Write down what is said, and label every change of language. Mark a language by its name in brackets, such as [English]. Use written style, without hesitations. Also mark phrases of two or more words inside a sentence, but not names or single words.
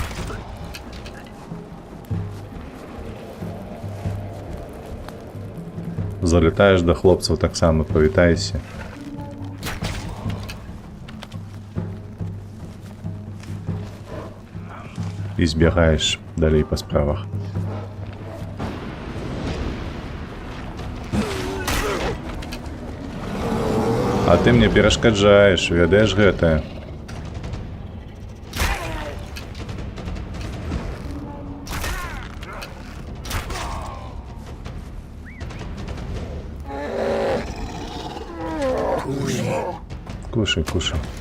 [Ukrainian] Залітаєш до хлопців, так само повітайся. І збігаєш далі по справах. [Belarusian] А ты мне перашкаджаеш, ведаеш гэта? [Russian] Кушай, кушай.